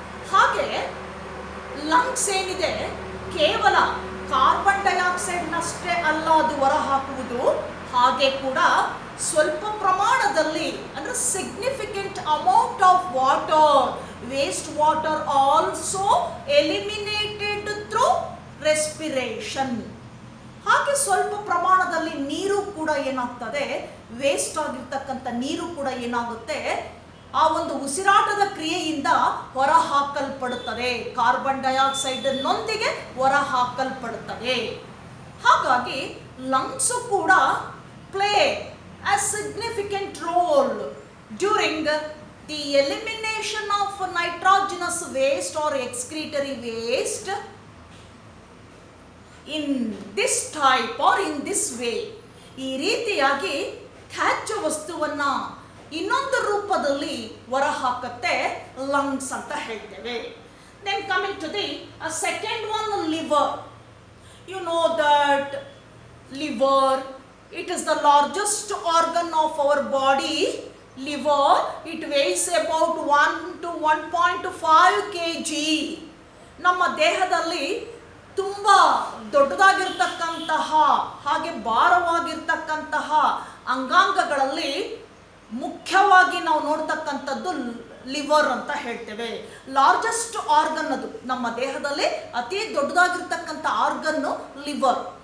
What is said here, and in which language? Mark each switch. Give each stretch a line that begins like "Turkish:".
Kannada: ಹಾಗೆ ಲಂಗ್ಸ್ ಏನಿದೆ ಕೇವಲ ಕಾರ್ಬನ್ ಡೈಆಕ್ಸೈಡ್ನಷ್ಟೇ ಅಲ್ಲ ಅದು ಹೊರ ಹಾಕುವುದು, ಹಾಗೆ ಕೂಡ ಸ್ವಲ್ಪ ಪ್ರಮಾಣದಲ್ಲಿ ಅಂದರೆ
English: Significant amount of water, waste water also eliminated through respiration.
Kannada: ಹಾಗೆ ಸ್ವಲ್ಪ ಪ್ರಮಾಣದಲ್ಲಿ ನೀರು ಕೂಡ ಏನಾಗ್ತದೆ, ವೇಸ್ಟ್ ಆಗಿರ್ತಕ್ಕಂಥ ನೀರು ಕೂಡ ಏನಾಗುತ್ತೆ, ಆ ಒಂದು ಉಸಿರಾಟದ ಕ್ರಿಯೆಯಿಂದ ಹೊರ ಹಾಕಲ್ಪಡುತ್ತದೆ, ಕಾರ್ಬನ್ ಡೈಆಕ್ಸೈಡ್ನೊಂದಿಗೆ ಹೊರ ಹಾಕಲ್ಪಡುತ್ತದೆ. ಹಾಗಾಗಿ ಲಂಗ್ಸು ಕೂಡ
English: play a significant role during the elimination of nitrogenous waste or excretory waste in this type or in this way.
Kannada: ಈ ರೀತಿಯಾಗಿ ತ್ಯಾಜ್ಯ ವಸ್ತುವನ್ನ ಇನ್ನೊಂದು ರೂಪದಲ್ಲಿ ಹೊರಹಾಕತ್ತೆ ಲಂಗ್ಸ್ ಅಂತ ಹೇಳ್ತೇವೆ.
English: Then coming to the second one, liver. You know that liver, it is the largest organ of our body. Liver, it weighs about 1 to 1.5 kg.
Kannada: ನಮ್ಮ ದೇಹದಲ್ಲಿ ತುಂಬ ದೊಡ್ಡದಾಗಿರ್ತಕ್ಕಂತಹ ಹಾಗೆ ಭಾರವಾಗಿರ್ತಕ್ಕಂತಹ ಅಂಗಾಂಗಗಳಲ್ಲಿ ಮುಖ್ಯವಾಗಿ ನಾವು ನೋಡ್ತಕ್ಕಂಥದ್ದು ಲಿವರ್ ಅಂತ ಹೇಳ್ತೇವೆ. ಲಾರ್ಜೆಸ್ಟ್ ಆರ್ಗನ್ ಅದು, ನಮ್ಮ ದೇಹದಲ್ಲಿ ಅತಿ ದೊಡ್ಡದಾಗಿರ್ತಕ್ಕಂಥ ಆರ್ಗನ್ನು ಲಿವರ್.